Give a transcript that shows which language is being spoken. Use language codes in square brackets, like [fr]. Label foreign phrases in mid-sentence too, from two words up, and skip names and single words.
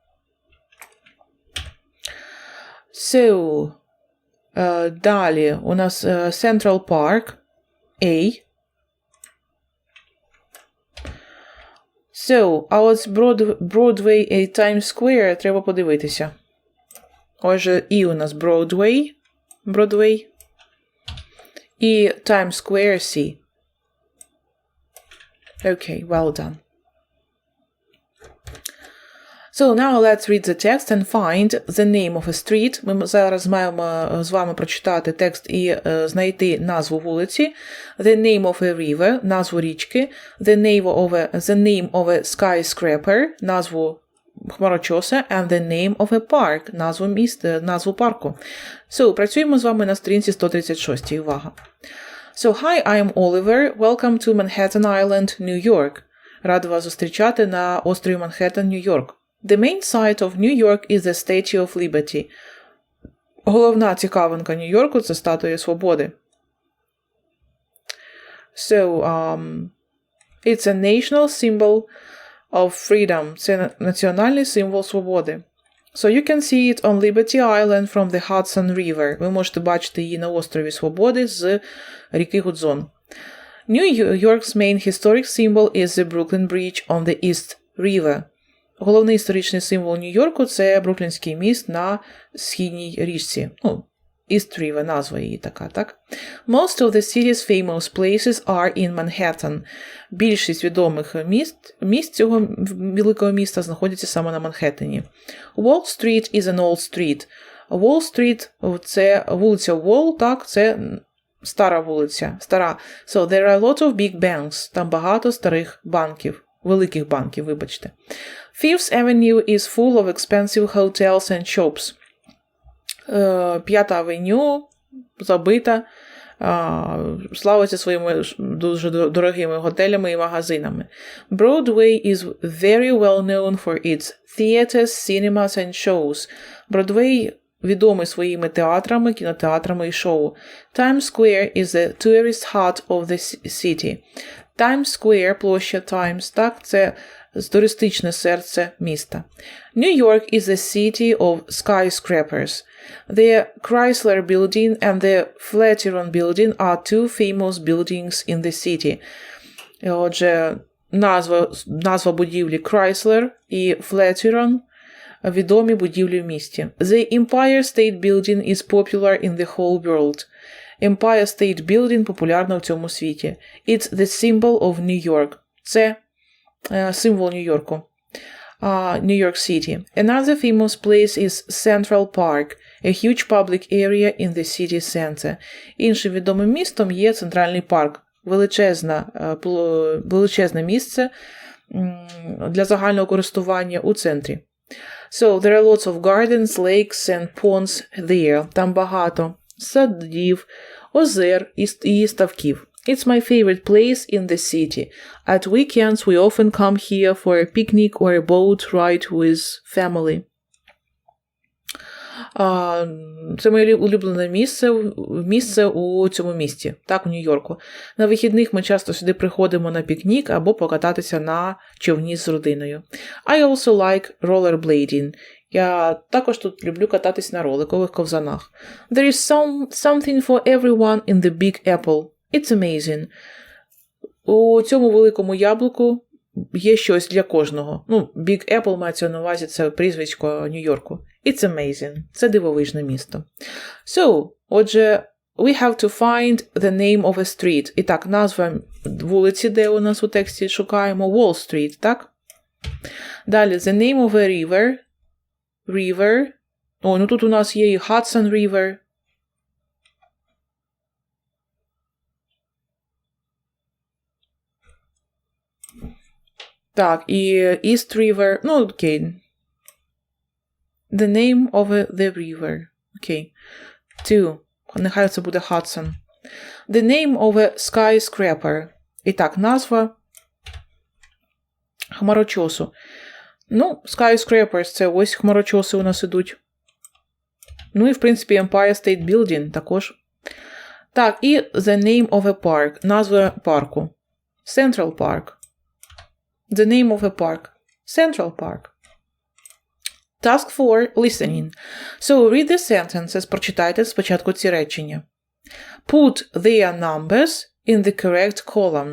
[en] So, [uk] далі у нас Central Park, A. [en] So, [uk] а ось Broadway і Times Square треба подивитися. Отже, і у нас Broadway. І Times Square, C. [en] Okay, well done. So now let's read the text and find the name of a street. [uk] Ми зараз маємо з вами прочитати текст і знайти назву вулиці. [en] The name of a river, [uk] назву річки. [en] The name of a skyscraper, [uk] назву хмарочоса. [en] And the name of a park, [uk] назву парку. So, працюємо з вами на сторінці 136. Увага. [en] So, hi, I am Oliver. Welcome to Manhattan Island, New York. [uk] Радий вас зустрічати на острові Манхеттен, Нью-Йорк. [en] The main site of New York is the Statue of Liberty. [uk] Головна цікавинка Нью-Йорку – це Статуя Свободи. [en] So, it's a national symbol of freedom. [uk] Це національний символ свободи. [en] So you can see it on Liberty Island from the Hudson River. [uk] Ви можете бачити її на острові Свободи з ріки Гудзон. [en] New York's main historic symbol is the Brooklyn Bridge on the East River. [uk] Головний історичний символ Нью-Йорку – це Бруклінський міст на східній річці. East River, назва її така, так? [en] Most of the city's famous places are in Manhattan. [uk] Більшість відомих місць цього великого міста знаходяться саме на Манхеттені. [en] Wall Street is an old street. [uk] Wall Street – це вулиця Wall, так, це стара вулиця, стара. [en] So, there are a lot of big banks. [uk] Там багато старих банків, великих банків, вибачте. [en] Fifth Avenue is full of expensive hotels and shops. [uk] П'ята авеню забита, славиться своїми дуже дорогими готелями і магазинами. [en] Broadway is very well known for its theaters, cinemas and shows. [uk] Бродвей відомий своїми театрами, кінотеатрами і шоу. [en] Times Square is the tourist heart of the city. [uk] Times Square, площа Times, так, це туристичне серце міста. [en] New York is the city of skyscrapers. The Chrysler Building and the Flatiron Building are two famous buildings in the city. [uk] Отже, назва будівлі Chrysler і Flatiron – відомі будівлі в місті. [en] The Empire State Building is popular in the whole world. [uk] Empire State Building популярна в цьому світі. [en] It's the symbol of New York. [uk] Це символ Нью-Йорку. [en] New York City. Another famous place is Central Park, a huge public area in the city center. [uk] Іншим відомим містом є Центральний парк, величезне місце для загального користування у центрі. [en] So, there are lots of gardens, lakes and ponds there. [uk] Там багато садів, озер і ставків. [en] It's my favorite place in the city. At weekends we often come here for a picnic or a boat ride with family. [uk] Це моє улюблене місце у цьому місті, так, у Нью-Йорку. На вихідних ми часто сюди приходимо на пікнік або покататися на човні з родиною. [en] I also like rollerblading. [uk] Я також тут люблю кататись на роликових ковзанах. [en] There is something for everyone in the Big Apple. It's amazing. [uk] У цьому великому яблуку є щось для кожного. Big Apple мається на увазі, це прізвисько Нью-Йорку. [en] It's amazing. [uk] Це дивовижне місто. So, отже, [en] we have to find the name of a street. [uk] І так, назва вулиці, де у нас у тексті шукаємо, Wall Street, так? Далі, [en] the name of a river. River. [uk] Тут у нас є і Hudson River. Так, і East River. Окей. [en] The name of the river. Окей. Two. [uk] Нехай це буде Hudson. [en] The name of a skyscraper. [uk] І так, назва хмарочосу. Skyscrapers – це ось хмарочоси у нас ідуть. І, в принципі, Empire State Building також. Так, і [en] the name of a park. [uk] Назва парку. [en] Central Park. The name of a park. Central Park. Task 4. Listening. So, read the sentences. [uk] Прочитайте спочатку ці речення. [en] Put their numbers in the correct column.